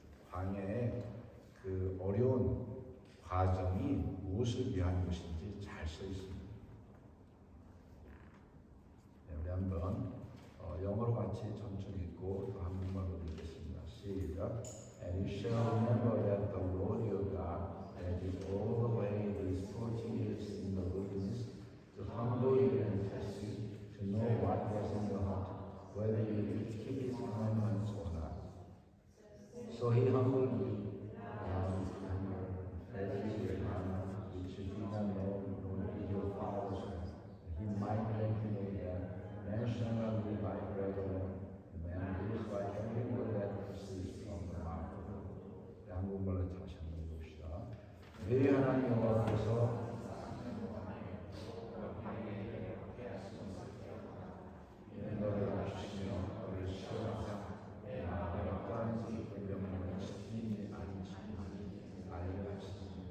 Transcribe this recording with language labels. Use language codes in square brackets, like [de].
[ko] 광야의 그 어려운 과정이 무엇을 위한 것인지 잘 써 있습니다. 네, 우리 한번 영어로 같이 천천히 읽고 또 한국말로 읽겠습니다. 시작. [en] And you shall remember that the Lord your God led you all the way these 40 years in the wilderness to humble you and test you, to know what was in your heart, whether you would keep his commandments or not. So he humbled you, and fed you with manna, which you did not know, nor did your fathers know. He might let you know that man shall not live by bread alone, man lives by every word that proceeds from the mouth of God. [ko] 한국말로 다시 한번 봅시다. 내 하나님 여호와께서 너를 낮추시며 너를 시험하사 어떠한 것을 명령을 지키니 아니 지키니 알게 하시니